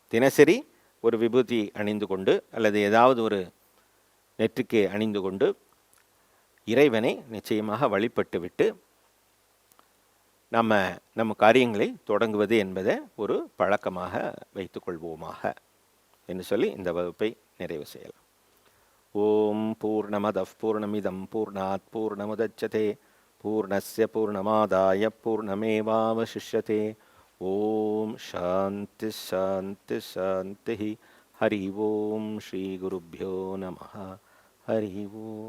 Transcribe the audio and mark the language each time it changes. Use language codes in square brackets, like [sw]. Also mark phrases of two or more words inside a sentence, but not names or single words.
[ta] தினசரி ஒரு விபூதி அணிந்து கொண்டு அல்லது ஏதாவது ஒரு நெற்றிக்கு அணிந்து கொண்டு இறைவனை நிச்சயமாக வழிபட்டு விட்டு நம்ம காரியங்களை தொடங்குவது என்பதை ஒரு பழக்கமாக வைத்துக்கொள்வோமாக என்று சொல்லி இந்த வகுப்பை நிறைவு செய்யலாம். [sa] ओम् पूर्णमदः पूर्णमिदम् पूर्णात् पूर्णमुदच्यते पूर्णस्य पूर्णमादाय पूर्णमेवावशिष्यते. ओम् शान्ति शान्ति शान्ति. हरि ओम् श्री गुरुभ्यो नमः. हरि ओम्.